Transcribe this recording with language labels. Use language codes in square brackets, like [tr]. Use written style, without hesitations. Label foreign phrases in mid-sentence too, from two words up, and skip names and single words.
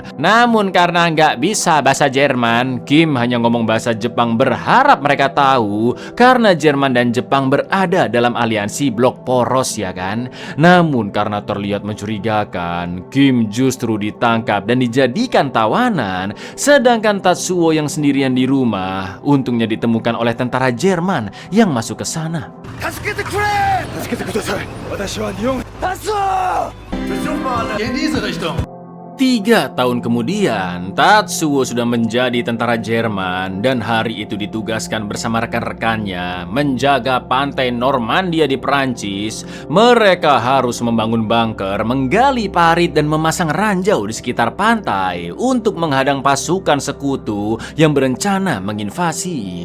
[id] Namun karena nggak bisa bahasa Jerman, Kim hanya ngomong bahasa Jepang berharap mereka tahu karena Jerman dan Jepang berada dalam aliansi blok poros ya kan. Namun karena terlihat mencurigakan, Kim justru ditangkap dan dijadikan tawanan. Sedangkan Tatsuo yang sendirian di rumah untungnya ditemukan oleh tentara Jerman yang masuk ke sana. [ja] 助けてください。私は日本達夫。 [id] 3 tahun kemudian, Tatsuo sudah menjadi tentara Jerman dan hari itu ditugaskan bersama rekan-rekannya menjaga pantai Normandia di Perancis. Mereka harus membangun bunker, menggali parit dan memasang ranjau di sekitar pantai untuk menghadang pasukan sekutu yang berencana menginvasi.